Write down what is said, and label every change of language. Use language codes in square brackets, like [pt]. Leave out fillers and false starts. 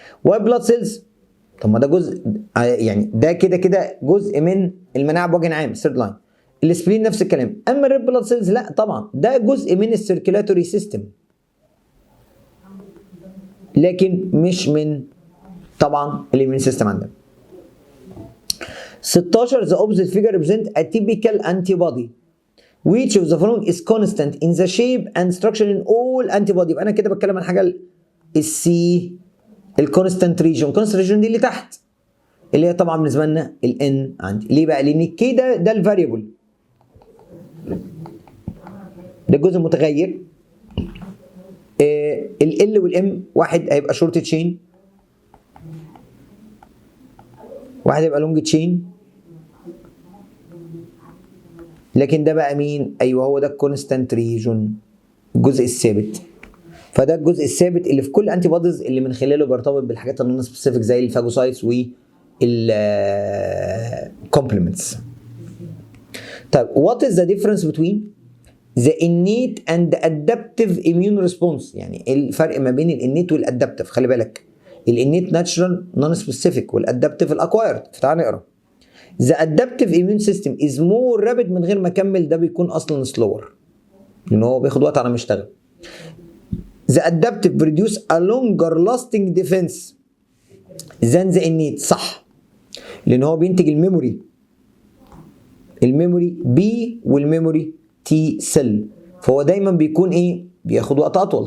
[ar] وايت بلاد سيلز، طب ما ده جزء، يعني ده كده كده جزء من المناعه بوجه عام، الثيرد لاين. السبلين نفس الكلام. اما الريد بلاد سيلز لا طبعا ده جزء من السيركيلاتوري سيستم، لكن مش من طبعا الاميون سيستم عندنا. [en] 16 the opposite figure represent a typical antibody which of the following is constant in the shape and structure in all antibody. [ar] يبقى انا كده بتكلم عن حاجه السي الكونستانت ريجون. الكونستانت ريجون دي اللي تحت، اللي هي طبعا بالنسبه لنا الان عندي. ليه بقى؟ لان كده ده الفاريبل، ده الجزء المتغير. ال والام، واحد هيبقى شورت تشين، واحد هيبقى لونج تشين، لكن ده بقى مين؟ ايوه هو ده الكونستانت ريجون، الجزء الثابت. فده الجزء الثابت اللي في كل انتي بوديز اللي من خلاله بيرتبط بالحاجات النون سبيسيفيك زي الفاجوسايتس والكومبلمنتس. طيب [en] what is the difference between the innate and the adaptive immune response؟ [ar] يعني ايه الفرق ما بين الانيت والادابتيف؟ خلي بالك الانيت ناتشرال نون سبيسيفيك والادابتيف الاكوايرد. فتعال نقرا. [en] The adaptive immune system is more rapid، [ar] من غير ما اكمل ده بيكون اصلا slower لان هو بياخد وقت على ما يشتغل. [en] The adaptive produce a longer lasting defense than the innate. [ar] صح، لان هو بينتج الميموري بي والميموري تي سيل، فهو دايما بيكون ايه؟ بياخد وقت اطول.